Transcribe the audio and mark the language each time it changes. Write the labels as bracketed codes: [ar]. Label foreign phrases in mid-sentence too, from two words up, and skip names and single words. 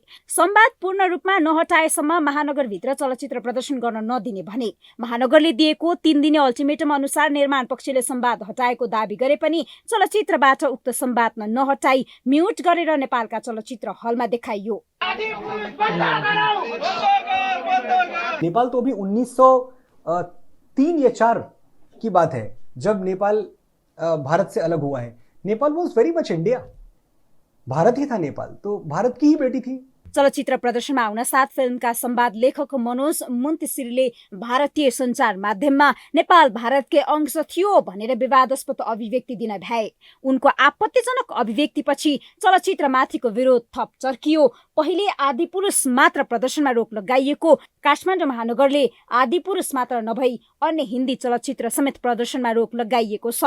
[ne] संवाद पूर्ण रूपमा नहटाएसम्म महानगरभित्र चलचित्र प्रदर्शन गर्न नदिने भने। महानगरले दिएको 3 दिने अल्टिमेटम अनुसार निर्माण पक्षले संवाद हटाएको दावी गरे पनि चलचित्रबाट उक्त संवाद नहटाई म्युट गरेर नेपालका चलचित्र हलमा देखाइयो। [hi] नेपाल तो अभी 1903 या 4 की बात है जब नेपाल भारत से अलग हुआ है। [en] Nepal was very much India, [hi] भारत ही था नेपाल, तो भारत की ही बेटी थी। [ne] चलचित्र प्रदर्शनमा आउन साथ फिल्मका संवाद लेखक मनोज मुन्तिसिरले भारतीय सञ्चार माध्यममा नेपाल भारतकै अंश थियो भनेर विवादास्पद अभिव्यक्ति दिन भ्याए। उनको आपत्तिजनक अभिव्यक्तिपछि चलचित्रमाथिको विरोध थप चर्कियो। पहिले आदिपुरुष मात्र प्रदर्शनमा रोक लगाइएको काठमाडौँ महानगरले आदिपुरुष मात्र नभई अन्य हिन्दी चलचित्र समेत प्रदर्शनमा रोक लगाइएको छ।